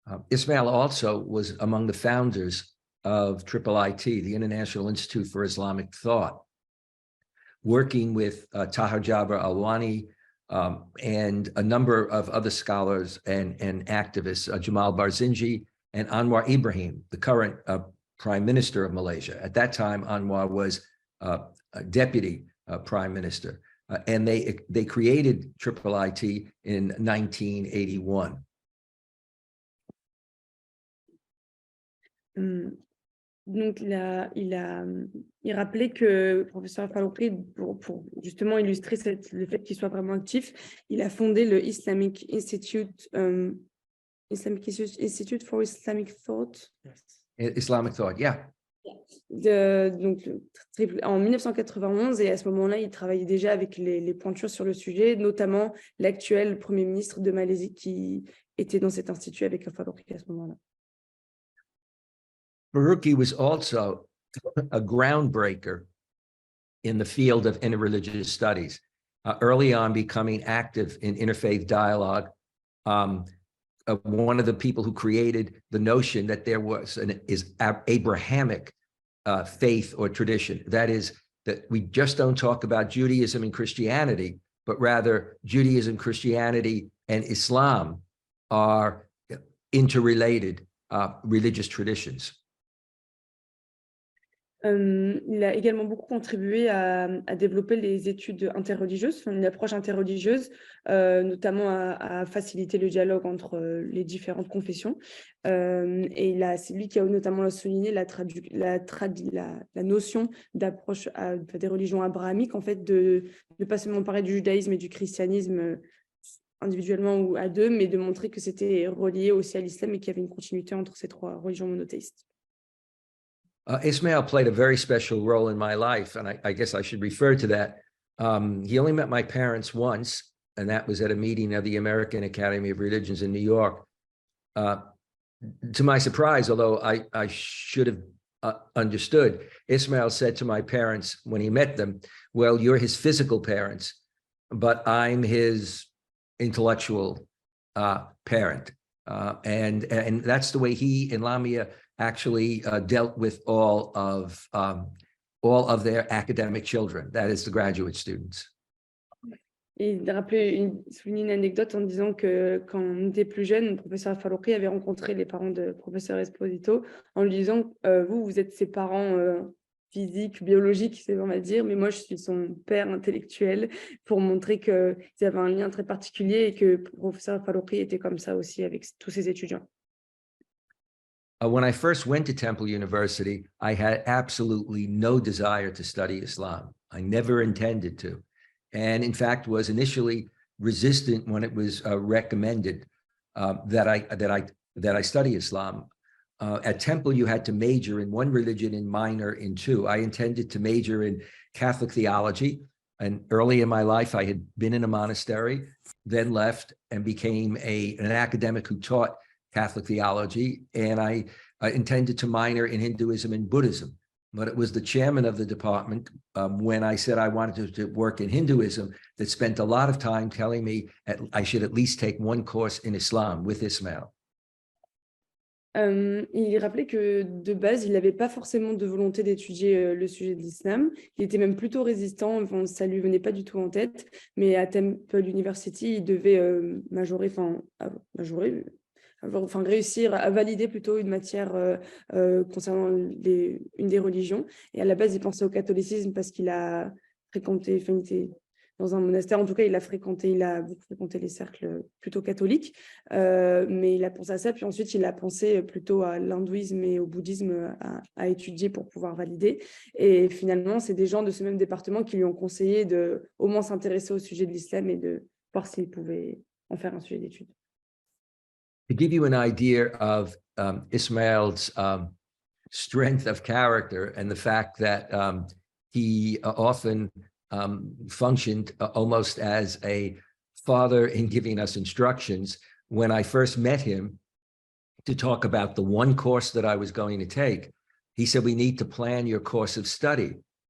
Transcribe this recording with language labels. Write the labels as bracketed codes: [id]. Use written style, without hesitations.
[en] Ismail also was among the founders of IIIT, the International Institute for Islamic Thought, working with Tahir Jabir Alwani and a number of other scholars and activists, Jamal Barzinji and Anwar Ibrahim, the current Prime Minister of Malaysia. At that time, Anwar was a Deputy Prime Minister, and they created IIIT in 1981. [fr] Donc, il rappelait que le professeur Al-Faruqi, pour justement illustrer le fait qu'il soit vraiment actif, il a fondé le Islamic Institute, Institute for Islamic Thought. [en] Yes. Islamic Thought, yeah. [fr] Donc, en 1991, et à ce moment-là, il travaillait déjà avec les pointures sur le sujet, notamment l'actuel Premier ministre de Malaisie qui était dans cet institut avec Al-Faruqi à ce moment-là. [en] Faruqi was also a groundbreaker in the field of interreligious studies, early on becoming active in interfaith dialogue. One of the people who created the notion that there was is Abrahamic faith or tradition. That is, that we just don't talk about Judaism and Christianity, but rather Judaism, Christianity, and Islam are interrelated religious traditions. [fr] Il a également beaucoup contribué à développer les études interreligieuses, enfin, une approche interreligieuse, notamment à faciliter le dialogue entre les différentes confessions. Et c'est lui qui a notamment souligné la notion d'approche des religions abrahamiques, en fait, de ne pas seulement parler du judaïsme et du christianisme individuellement ou à deux, mais de montrer que c'était relié aussi à l'islam et qu'il y avait une continuité entre ces trois religions monothéistes. [en] Ismail played a very special role in my life, and I guess I should refer to that. He only met my parents once, and that was at a meeting of the American Academy of Religions in New York. To my surprise, although I should have understood, Ismail said to my parents when he met them, well, you're his physical parents, but I'm his intellectual parent. And that's the way he and Lamia actually dealt with all of their academic children, that is the graduate students. [fr] Il souligne une anecdote en disant que quand on était plus jeune, le professeur Al-Faruqi avait rencontré les parents de professeur Esposito en lui disant vous êtes ses parents physiques, biologiques, on va dire, mais moi je suis son père intellectuel, pour montrer qu'ils avaient un lien très particulier et que le professeur Al-Faruqi était comme ça aussi avec tous ses étudiants. [en] When I first went to Temple University, I had absolutely no desire to study Islam. I never intended to. and in fact was initially resistant when it was recommended that I study Islam. At Temple, you had to major in one religion and minor in two. I intended to major in Catholic theology, and early in my life, I had been in a monastery, then left and became an academic who taught Catholic theology, and I intended to minor in Hinduism and Buddhism. But it was the chairman of the department, when I said I wanted to work in Hinduism, that spent a lot of time telling me I should at least take one course in Islam with Ismail. [fr] Il rappelait que de base, il n'avait pas forcément de volonté d'étudier le sujet de l'islam. Il était même plutôt résistant, enfin, ça ne lui venait pas du tout en tête. Mais à Temple University, il devait réussir à valider plutôt une matière concernant une des religions. Et à la base, il pensait au catholicisme parce qu'il a fréquenté, enfin, il était dans un monastère. En tout cas, il a beaucoup fréquenté les cercles plutôt catholiques. Mais il a pensé à ça. Puis ensuite, il a pensé plutôt à l'hindouisme et au bouddhisme à étudier pour pouvoir valider. Et finalement, c'est des gens de ce même département qui lui ont conseillé de au moins s'intéresser au sujet de l'islam et de voir s'il pouvait en faire un sujet d'étude. [en] To give you an idea of Ismail's strength of character and the fact that he often functioned almost as a father in giving us instructions, when I first met him to talk about the one course that I was going to take, he said, "We need to plan your course of study."